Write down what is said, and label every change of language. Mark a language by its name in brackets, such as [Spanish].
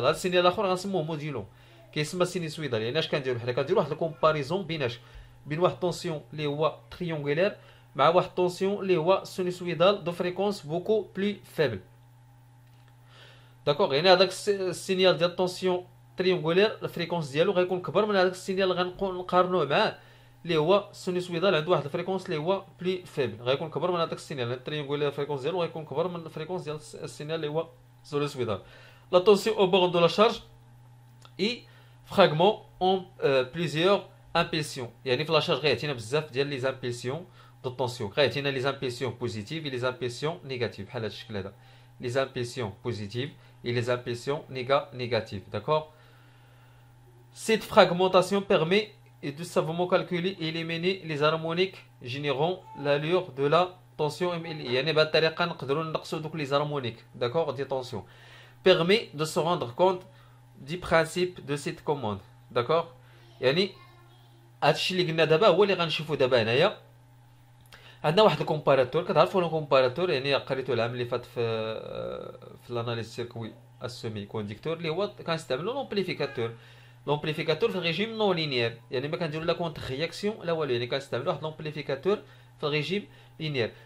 [Arabic] هذا السينيال الاخر غنسموه موديلون كيسمى سينوسويدال. يعني اش كنديرو حنا كنديرو واحد الكومباريزون بين واحد طونسيون اللي هو تريونغولير مع واحد طونسيون اللي هو سينوسويدال دو فريكونس بوكو بلي فيبل. داكوغ. يعني هذاك السينيال ديال طونسيون تريونغولير الفريكونس ديالو غيكون كبر من هذاك السينيال اللي غنقارنوه معاه اللي هو سينوسويدال عنده واحد الفريكونس اللي هو بلي فيبل. غيكون كبر من هذاك السينيال التريونغولير الفريكونس ديالو غيكون كبر من الفريكونس ديال السينيال اللي هو [French] sinusoïdale. La tension au borne de la charge est fragment en plusieurs impulsions. [Arabic] يعني في [French] la charge [Arabic] غيعطينا بزاف ديال لي زامبulsions de tension. غيعطينا لي زامبulsions [French] positives et les impulsions négatives [Arabic] بحال هذا الشكل هذا. [French] Les impulsions positives et les impulsions négatives. D'accord? Cette fragmentation permet de savamment calculer et éliminer les harmoniques générant l'allure de la tension MLI. [Arabic] يعني بهذه الطريقة نقدروا نقصوا دوك [French] les harmoniques, d'accord, des tensions. Permet de se rendre compte du principe de cette commande, d'accord. [Arabic] يعني هادشي اللي قلنا دابا هو اللي غنشوفو دابا هنايا. عندنا واحد الكومباراتور، كتعرفوا الكومباراتور يعني قريتو العام اللي فات في الاناليز سيركوي السيمي كونديكتور اللي هو كنستعملو لومبليفيكاتور. لومبليفيكاتور في الريجيم نون لينيير، يعني ما كنديرو لا كونتر رياكسيون لا والو، يعني كنستعملو واحد لومبليفيكاتور في الريجيم لينيير.